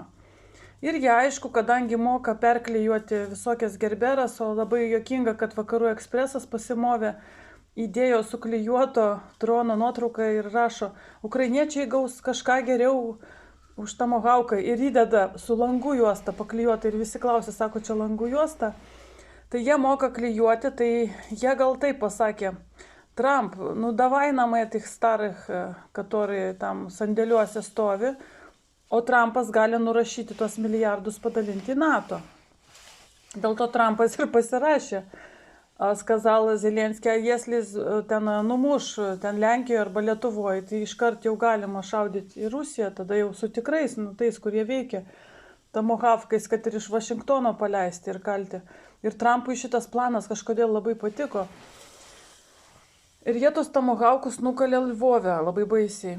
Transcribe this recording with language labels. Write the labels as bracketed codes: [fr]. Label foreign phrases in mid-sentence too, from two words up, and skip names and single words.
[lt] Ir jie aišku, kadangi moka perklijuoti visokias gerberas, o labai juokinga, kad Vakarų ekspresas pasimovė, įdėjo suklijuoto drono nuotrauką ir rašo, ukrainiečiai gaus kažką geriau už Tomahawką ir įdeda su langų juosta paklijuota ir visi klausė, sako, čia langų juosta. Tai jie moka klijuoti, tai jie gal taip pasakė, Trump, [ru] ну давай нам этих старых, которые там [lt] sandėliuose stovi, o Trumpas gali nurašyti tuos milijardus padalinti į NATO. Dėl to Trumpas ir pasirašė. Сказал Зеленский, а если ten numuš, ten Lenkijoje arba Lietuvoje, tai iškart jau galima šaudyti į Rusiją, tada jau su tikrais, tais, kurie veikia Tomahawkais, kad ir iš Vašingtono paleisti ir kalti. Ir Trumpui šitas planas kažkodėl labai patiko. Ir jie tos Tomahawkus nukalė Lvove labai baisiai.